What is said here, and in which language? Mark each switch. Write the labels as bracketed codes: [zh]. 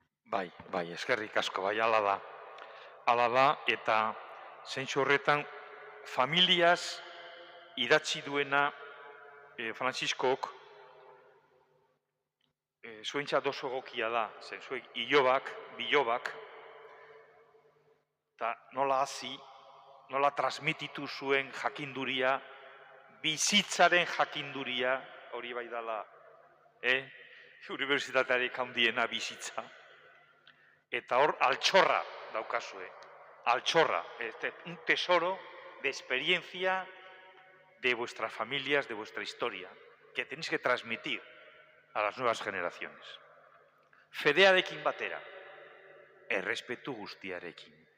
[eu] Bai, eskerrik asko, bai, ala da. Ala da, eta zentsu horretan, familiaz idatzi duena Frantziskok zuentzat oso egokia da, zen zuek ilobak, bilobak, eta nola hasi, nola transmititu zuen jakinduria, bizitzaren jakinduria, hori bai dala, unibertsitatearik handiena bizitza. Eta hor altxorra daukazue, altxorra, [es] un tesoro de experiencia de vuestras familias, de vuestra historia, que tenéis que transmitir a las nuevas generaciones. [eu] Fedearekin batera, errespetu guztiarekin.